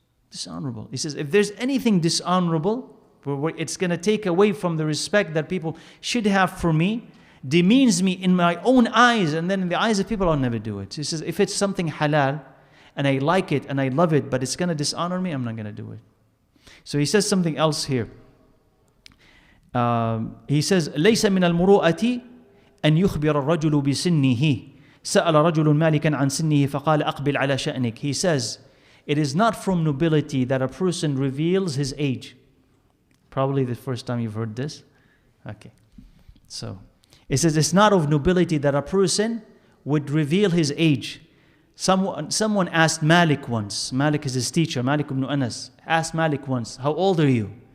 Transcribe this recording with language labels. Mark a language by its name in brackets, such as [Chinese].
[English] Dishonorable. He says if there's anything dishonorable, it's going to take away from the respect that people should have for me, demeans me in my own eyes, and then in the eyes of people, I'll never do it. He says if it's something halal, and I like it and I love it, but it's going to dishonor me, I'm not going to do it. So he says something else here. [Arabic] He says, ليس من المروءة أن يخبر الرجل بسنه سأل رجل مالكا عن سنه فقال أقبل على شأنك. [English] He says, it is not from nobility that a person reveals his age. Probably the first time you've heard this. Okay. So, it says it's not of nobility that a person would reveal his age. Someone asked Malik once, Malik is his teacher, Malik ibn Anas, asked Malik once, how old are you?